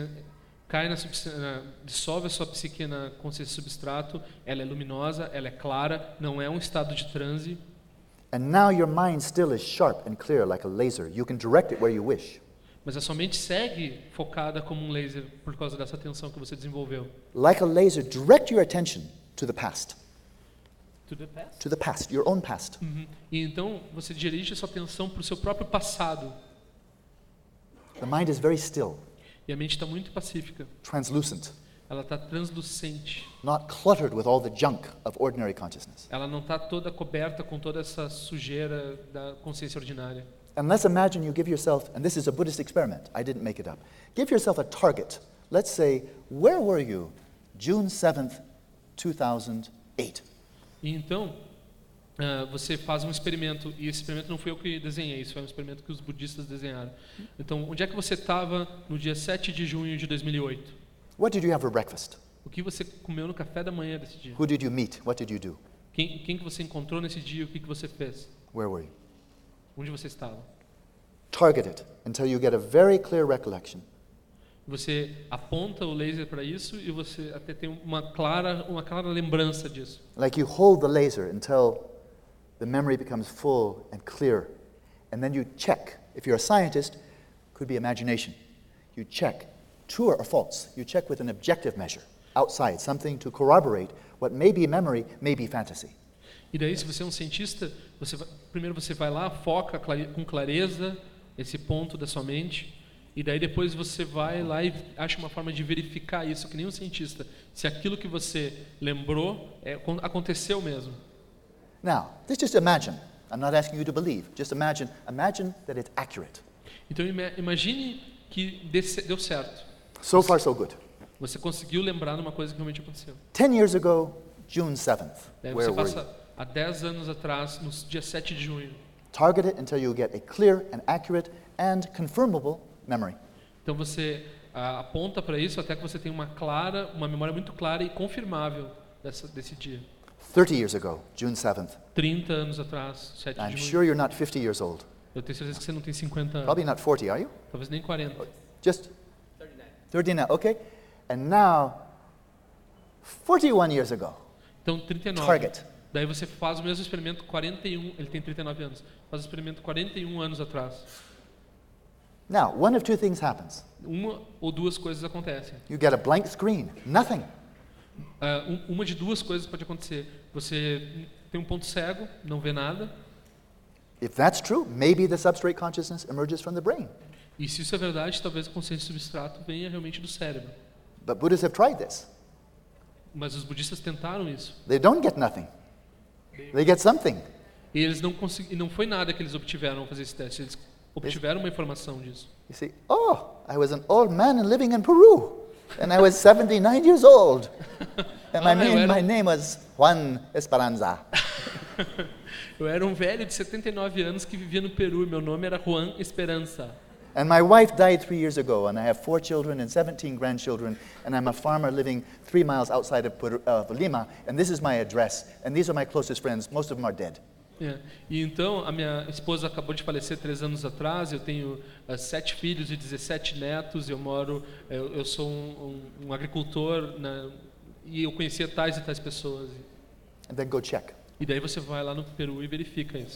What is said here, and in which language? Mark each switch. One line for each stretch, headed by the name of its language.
Portuguese: Você cai na dissolve a sua psique na consciência substrato, ela é luminosa, ela é clara, não é um estado de transe.
English: And now your mind still is sharp and clear like a laser. You can direct it where you wish.
Portuguese: Mas a sua mente segue focada como um laser por causa dessa tensão que você desenvolveu.
English: Like a laser, direct your attention to the past. To the past? To the past, your own past. Uhum.
Portuguese: E então você dirige a sua atenção para o seu próprio passado.
English: The mind is very still.
Portuguese: E a mente está muito pacífica.
English: Translucent.
Portuguese: Ela está translucente.
English: Not cluttered with all the junk of ordinary consciousness.
Portuguese: Ela não está toda coberta com toda essa sujeira da consciência ordinária.
English: And let's imagine you give yourself, and this is a Buddhist experiment, I didn't make it up. Give yourself a target. Let's say, where were you June 7th, 2008?
Portuguese: E então, você faz um experimento, e esse experimento não fui eu que desenhei, isso foi um experimento que os budistas desenharam. Então, onde é que você estava no dia 7 de junho de 2008?
English: What did you have for breakfast?
Portuguese: O que você comeu no café da manhã desse dia?
English: Who did you meet? What did you do?
Portuguese: Quem que você encontrou nesse dia? O que que você fez?
English: Where were you?
Portuguese: Onde você estava?
English: Target it until you get a very clear recollection.
Portuguese: Você aponta o laser para isso e você até tem uma clara lembrança disso.
English: Like you hold the laser until the memory becomes full and clear, and then you check if you're a scientist. could be imagination. You check, true or false, you check with an objective measure, outside, something to corroborate what may be memory, may be fantasy.
Portuguese: E daí, se você é um cientista, você vai, primeiro você vai lá, foca com clareza esse ponto da sua mente, e daí depois você vai lá e acha uma forma de verificar isso, que nem um cientista, se aquilo que você lembrou é, aconteceu mesmo.
English: Now, let's just imagine, I'm not asking you to believe, just imagine, imagine that it's accurate.
Portuguese: Então imagine que deu certo.
English: So far, so good.
Portuguese: Você conseguiu lembrar de uma coisa que realmente aconteceu.
English: 10 years ago, June 7th, where were you?
Portuguese: Há 10 anos atrás, no dia 7 de junho.
English: Target it until you get a clear and accurate and confirmable memory.
Portuguese: Então você aponta para isso até que você tenha uma memória muito clara e confirmável desse dia.
English: 30 years ago, June 7th.
Portuguese: 30 anos atrás, 7 de junho.
English: I'm sure you're not 50 years old.
Portuguese: Eu tenho certeza que você não tem 50 anos.
English: Probably not 40, are you?
Portuguese: Talvez nem 40.
English: Just 39. 39, okay. And now 41 years ago.
Portuguese: Então 39.
English: Target.
Portuguese: Daí você faz o mesmo experimento 41, ele tem 39 anos. Faz o experimento 41 anos atrás.
English: Now, one of two things happens.
Portuguese: Uma ou duas coisas acontecem.
English: You get a blank screen. Nothing.
Portuguese: Uma de duas coisas pode acontecer. Você tem um ponto cego, não vê nada.
English: If that's true, maybe the substrate consciousness emerges from the brain.
Portuguese: E se isso é verdade, talvez a consciência substrato venha realmente do cérebro.
English: But Buddhists have tried this.
Portuguese: Mas os budistas tentaram isso.
English: They don't get nothing. They get something.
Portuguese: E eles não conseguiram, não foi nada que eles obtiveram ao fazer esse teste. Eles obtiveram uma informação disso.
English: You see, oh, I was an old man and living in Peru, and I was 79 years old, and my name was Juan Esperanza.
Portuguese: Eu era um velho de 79 anos que vivia no Peru. Meu nome era Juan Esperanza.
English: And my wife died 3 years ago, and I have 4 children and 17 grandchildren, and I'm a farmer living 3 miles outside of Lima, and this is my address, and these are my closest friends, most of them are dead. Yeah.
Portuguese: E então a minha esposa acabou de falecer 3 anos atrás, eu tenho 7 filhos e 17 netos, eu moro, eu sou um agricultor, né, e eu conhecia tais e tais pessoas.
English: And then go check.
Portuguese: E daí você vai lá no Peru e verifica isso.